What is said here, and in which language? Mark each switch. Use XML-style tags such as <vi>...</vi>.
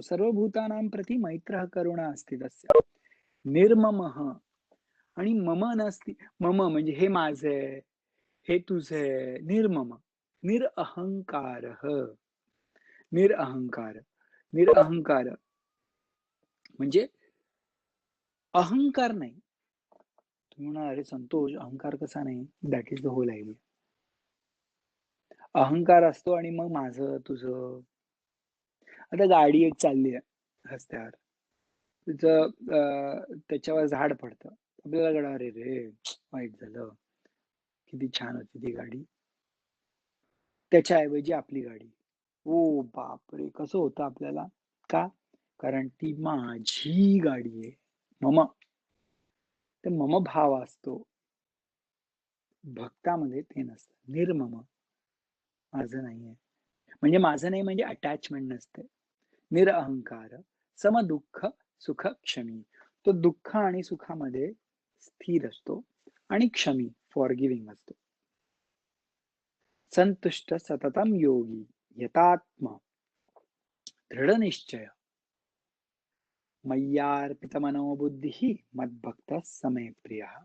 <sa>सर्वभूतानां प्रती मैत्रः करुणा अस्ति तस्य.</sa> <mr>निर्ममः. आणि मम नसती. मम म्हणजे हे माझं आहे, हे तुझं आहे. निर्मम.</mr> <sa>निरअहंकारः. निरअहंकार.</sa> <mr>निरअहंकार म्हणजे अहंकार नाही. तुम्ही म्हणाल, "अरे संतोष, अहंकार कसा नाही?"</mr> <en>That is the whole idea.</en> <mr>अहंकार असतो आणि मग माझं, तुझं. आता गाडी एक चालली आहे रस्त्यावर. तिचं त्याच्यावर झाड पडतं. आपल्याला कळलं, "अरे रे! वाईट झालं. किती छान होती ती गाडी." त्याच्याऐवजी आपली गाडी. ओ बापरे! कसं होतं आपल्याला? का? कारण ती माझी गाडी आहे. मम, ते मम भाव असतो. भक्तामध्ये ते नसतं. निर्मम, माझं नाहीये. म्हणजे माझं नाही म्हणजे अटॅचमेंट नसते.</mr> <sa>निरअहंकार, समदुःख सुख क्षमी.</sa> <mr>तो दुःख आणि सुखामध्ये स्थिर असतो आणि क्षमी, फॉरगिव्हिंग असतो.</mr> <sa>संतुष्ट सततम योगी यतात्मा दृढ निश्चय मय्यार्पित मनोबुद्धी मद्भक्त समे प्रिय.</sa>